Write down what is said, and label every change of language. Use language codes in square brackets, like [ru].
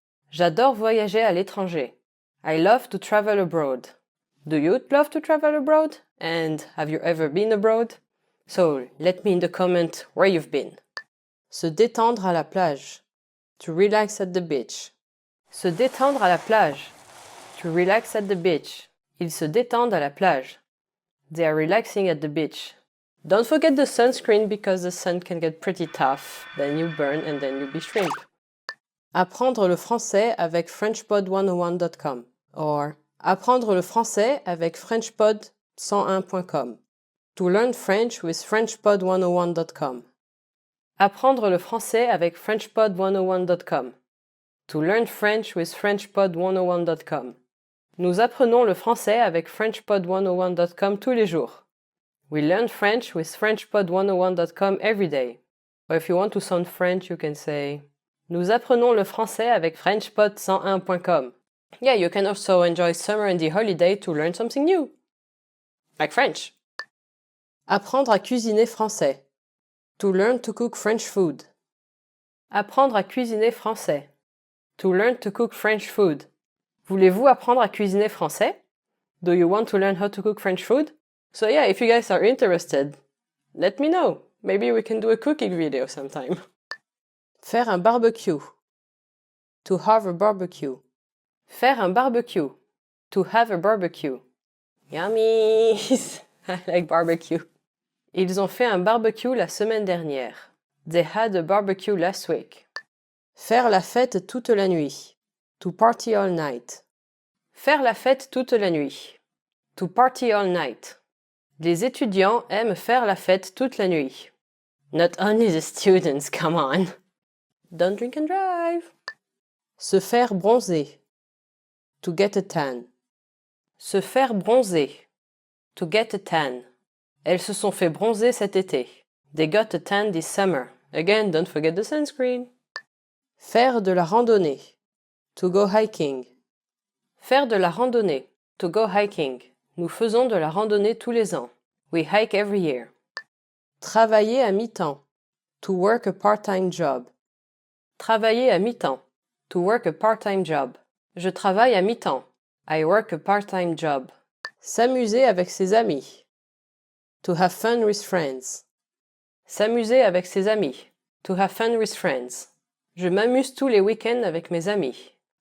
[fr] J'adore voyager à l'étranger. [en] I love to travel abroad. Do you love to travel abroad? And have you ever been abroad? So, let me in the comment where you've been. [fr] Se détendre à la plage. [en] To relax at the beach. [fr] Se détendre à la plage. [en] To relax at the beach. [fr] Ils se détendent à la plage. [en] They are relaxing at the beach. Don't forget the sunscreen because the sun can get pretty tough. Then you burn and then you be shrimp. [fr] Apprendre le français avec FrenchPod101.com or apprendre le français avec FrenchPod101.com. [en] To learn French with FrenchPod101.com. [fr] Apprendre le français avec FrenchPod101.com. [en] To learn French with FrenchPod101.com. [fr] Nous apprenons le français avec FrenchPod101.com tous les jours. [en] We learn French with FrenchPod101.com every day. Or if you want to sound French, you can say [fr] Nous apprenons le français avec FrenchPod101.com. [en] Yeah, you can also enjoy summer and the holiday to learn something new. Like French. [fr] Apprendre à cuisiner français. [en] To learn to cook French food. [fr] Apprendre à cuisiner français. [en] To learn to cook French food. [fr] Voulez-vous apprendre à cuisiner français? [en] Do you want to learn how to cook French food? So yeah, if you guys are interested, let me know. Maybe we can do a cooking video sometime. [fr] Faire un barbecue. [en] To have a barbecue. [fr] Faire un barbecue. [en] To have a barbecue. Yummy! I like barbecue. [fr] Ils ont fait un barbecue la semaine dernière. [en] They had a barbecue last week. [fr] Faire la fête toute la nuit. [en] To party all night. [fr] Faire la fête toute la nuit. [en] To party all night. [fr] Les étudiants aiment faire la fête toute la nuit. [en] Not only the students, come on. Don't drink and drive. [fr] Se faire bronzer. [en] To get a tan. [fr] Se faire bronzer. [en] To get a tan. [fr] Elles se sont fait bronzer cet été. [en] They got a tan this summer. Again, don't forget the sunscreen. [fr] Faire de la randonnée. [en] To go hiking. [fr] Faire de la randonnée. To go hiking. Nous faisons de la randonnée tous les ans. [en] We hike every year. [fr] Travailler à mi-temps. [en] To work a part-time job. [fr] Travailler à mi-temps. [en] To work a part-time job. [fr] Je travaille à mi-temps. [en] I work a part-time job. [fr] S'amuser avec ses amis. [en] To have fun with friends. [fr] S'amuser avec ses amis. [en] To have fun with friends. [fr] Je m'amuse tous les week-ends avec mes amis.